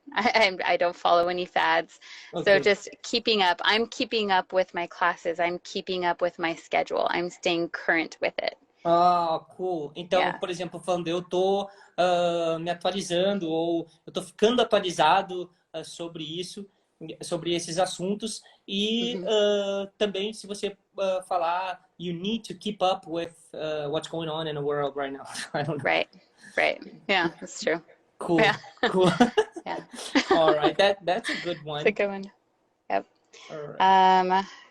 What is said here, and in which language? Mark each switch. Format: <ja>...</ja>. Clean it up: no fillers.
<en>I don't follow any fads. Okay. So just keeping up. I'm keeping up with my classes. I'm keeping up with my schedule. I'm staying current with it. Ah, cool.</en> <pt>Então, por exemplo, falando, eu tô me atualizando ou eu tô ficando atualizado sobre isso, sobre esses assuntos. E também, se você falar,</pt> <en>you need to keep up with what's going on in the world right now. I don't know. Right. Yeah, that's true. Cool. Yeah. Cool. Yeah. All right. That's a good one. It's a good one. Yep. All right.</en>